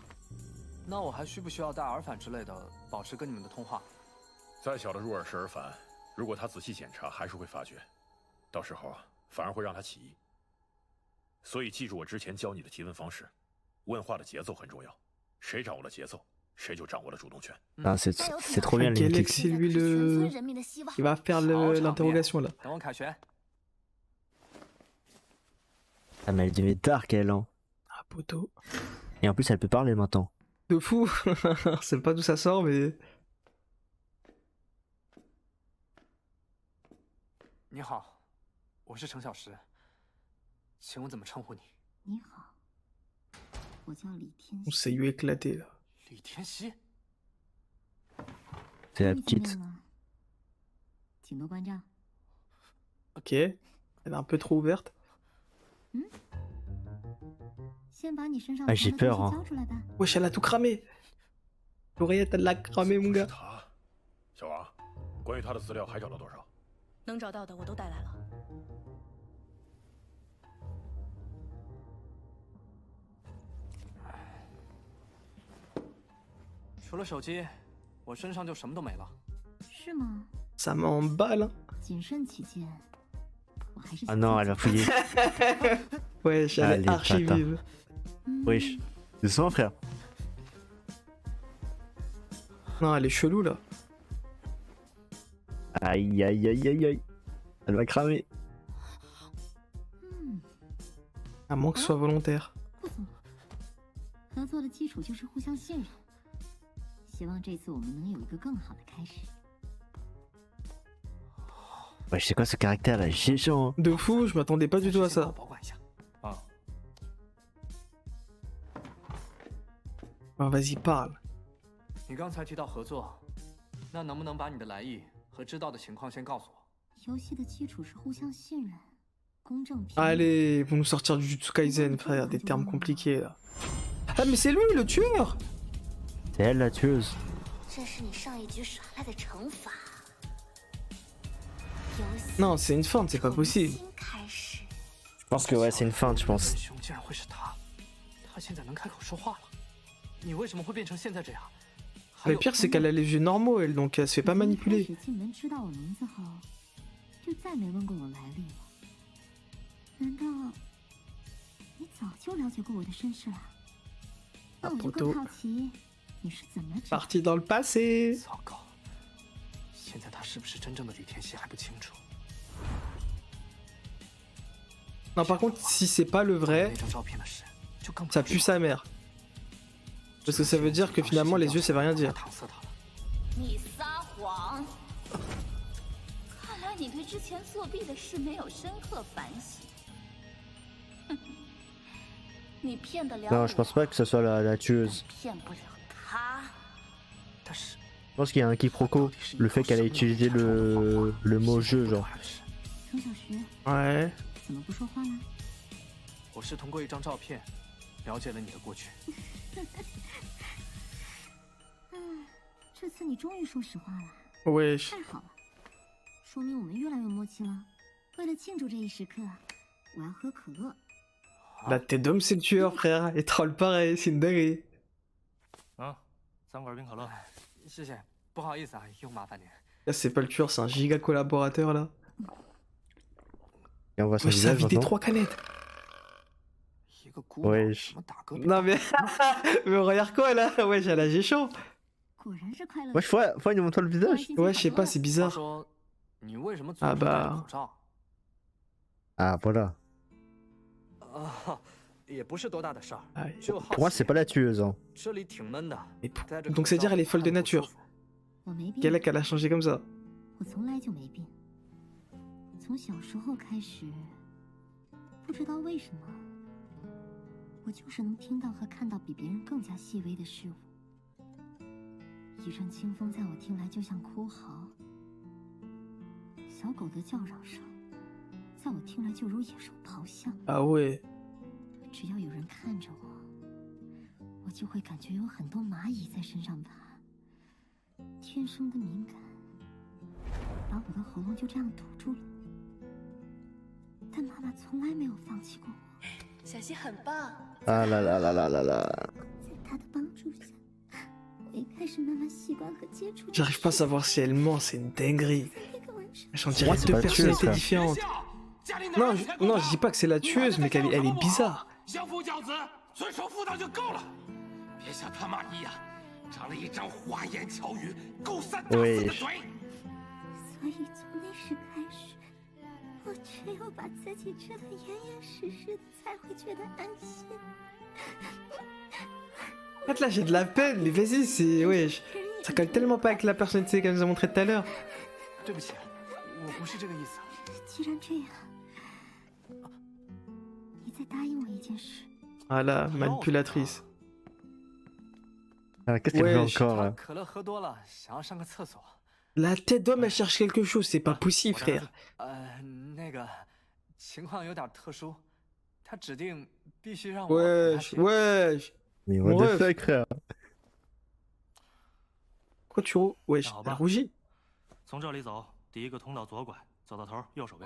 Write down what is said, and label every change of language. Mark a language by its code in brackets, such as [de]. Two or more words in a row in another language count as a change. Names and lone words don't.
[zh] 那我还需不需要带耳返之类的，保持跟你们的通话？再小的入耳式耳返，如果他仔细检查，还是会发觉，到时候反而会让他起疑。所以记住我之前教你的提问方式，问话的节奏很重要，谁掌握了节奏，谁就掌握了主动权。 [fr] Ah, c'est trop bien les Galaxy, clips. c'est lui le. Il va faire l'interrogation là. [zh] 等我凯旋。 [fr] Ah mais elle devait dark elle hein. Ah, poteau. Et en plus elle peut parler maintenant. De fou. Je sais pas d'où ça sort, mais. [zh] 你好，我是程小石，请问怎么称呼你？你好，我叫李天 [fr] On s'est eu éclaté là. [zh] 李天熙。 [fr] C'est la [zh] 终于见 [fr] petite. [zh] 面了，请多关照。 [fr] Ok. Elle est un peu trop ouverte. [zh] 先把你身上 [fr] Ah, j'ai [zh] 藏的 [fr] peur, [zh] 东 [fr] hein. [zh] 西交出来吧。 [fr] Wesh, elle a tout cramé. L'oreillette, elle l'a cramé, mon [zh] 不是 [fr] gars. [zh] 他，小王，关于他的资料还找到多少？能找到的我都带来了。除了手机，我身上就什么都没了。是吗？ [fr] Ça m'emballe. Hein. [zh] 谨慎起见，我还是 [fr] Ah non, elle va fouiller. Wesh, elle Allez, est archi bâtard. vive. Wesh. Doucement frère. Non, elle est chelou là. Aïe aïe aïe aïe aïe. Elle va cramer. À moins que ce soit volontaire. [zh] 不错。合作的基础就是互相信任，希望这次我们能有一个更好的开始。 [fr] Wesh c'est quoi ce caractère là? Chiant. De fou, je m'attendais pas du tout à [zh] 先帮 [fr] ça. [zh] 我保管一下。啊， [fr] Ah, vas-y, parle. [zh] 你刚才提到合作，那能不能把你的来意和知道的情况先告诉我？游戏的基础是互相信任，公正平等。 [fr] Allez, ils vont nous sortir du Jujutsu Kaisen, frère, des termes compliqués là. Ah, mais c'est lui le tueur! C'est elle la tueuse. [zh] 这是你上一局耍赖的惩罚。 [fr] Non, c'est une feinte, c'est pas possible. Je pense que ouais c'est une feinte je pense. [zh] 凶竟然会是他，他现在能开口说话了。你为什么会变成现在这样？ [fr] Le pire, c'est qu'elle a les yeux normaux, elle, donc elle se fait pas [zh] 开 [fr] manipuler. [zh] 始进门知道我名字后，就再没问过我来历了。难道你早就了解过我的身世了，那我就 [fr] Poto [zh] 更好奇你是怎么知道。 [fr] Parti dans le passé. [zh] 糟糕，现在他是不是真正的李天熙还不清楚。 [fr] Non, par contre, si c'est pas le vrai, [zh] 那张照片的事就更不 [fr] ça pue sa mère. Parce que ça veut dire que finalement les yeux ça veut rien dire. [zh] 搪塞他了。你撒谎！看来你对之前作弊的事没有深刻反省。你骗得了 [fr] Non, je pense pas que ce soit la tueuse. [zh] 骗不了他。但是 [fr] Je pense qu'il y a un quiproquo. Le fait qu'elle ait utilisé le mot jeu, genre. [zh] 程小徐， [fr] Ouais. [zh] 怎么不说话呢？我是通过一张照片了解了你的过去。这次你终于说实话了， [fr] Wesh. [zh] 太好了，说明我们越来越默契了。为了庆祝这一时刻，我要喝可乐。 [fr] La tête d'homme c'est le tueur, frère. Et troll pareil, c'est une dinguerie. [zh] 3 罐冰可乐。谢谢，不好意思啊，又麻烦您。 [fr] Là, c'est pas le tueur, c'est un giga collaborateur là. Et on voit son Wesh, ça a visage vidé maintenant. 3 canettes. [zh] 一个姑娘 [fr] Wesh. [zh] 怎么打嗝？ [fr] Non mais. Mais regarde quoi là? Wesh, elle a géchant. [zh] 果然是快乐。 [fr] Wesh, faut il nous montre le visage. Ouais, je sais pas, c'est [zh] 他 [fr] bizarre. [zh] 说你为什么啊总是戴着吧口罩？ [fr] Ah, voilà. [zh] 啊，也不是多大的事儿， [fr] Ah, [zh] 只有好 [fr] Pour moi, [zh] 奇 [fr] c'est pas la tueuse. Hein. [zh] 这里挺闷的。 [fr] mais pour- [zh] 戴着 [fr] Donc [zh] 口 [fr] ça veut dire [zh] 罩 [fr] elle est folle de [zh] 看着不舒 [fr] nature. [zh] 服。我没病， [fr] Quelle est qu'elle a changé comme ça? [zh] 我从来就没病。从小时候开始，不知道为什么，我就是能听到和看到比别人更加细微的事物。一阵清风在我听来就像哭嚎，小狗的叫嚷声，在我听来就如野兽咆哮。 [fr] Ah ouais. [zh] 只要有人看着我，我就会感觉有很多蚂蚁在身上爬。天生的敏感，把我的喉咙就这样堵住了。但妈妈从来没有放弃过我，小溪很棒。 [fr] Ah là là là là là là. [zh] 在她的帮助下，我也开始慢慢习惯和接触。 [fr] J'arrive pas à savoir si elle ment, c'est une dinguerie. [zh] 那个晚上， [fr] J'en dirais c'est deux pas la tueuse, personnalités ça. différentes. Non, non, je dis pas que c'est la tueuse, mais elle est bizarre. [zh] 相夫教子，遵守妇道就够了，别像他妈一样，长了一张花言巧语、勾三搭四的嘴。所以从那时开始，我只有把自己治得严严实实的，才会觉得安心。 [fr] En fait, là, j'ai de la peine, mais vas-y, c'est. Wesh. Ça colle tellement pas avec la personnalité qu'elle nous a montré tout à l'heure. [zh] 对不起，我不是这个意思。既然这样，你再答应我一件事。 [fr] Ah là, manipulatrice. Ah, qu'est-ce qu'elle veut Wesh. encore [zh] 他 [fr] là? [zh] 可乐喝多了，想要上个厕所。 [fr] La tête d'homme, elle cherche quelque chose, c'est pas possible, frère. [zh] 那个情况有点特殊，他指定必须让我陪他 [fr] Wesh, [zh] 去。 [fr] wesh. Mais Mon [en] what the [fr] ref. [en] fuck, [fr] frère? Pourquoi tu. Wesh, elle rougit. [zh] 从这里走，第一个通道左拐，走到头右手边。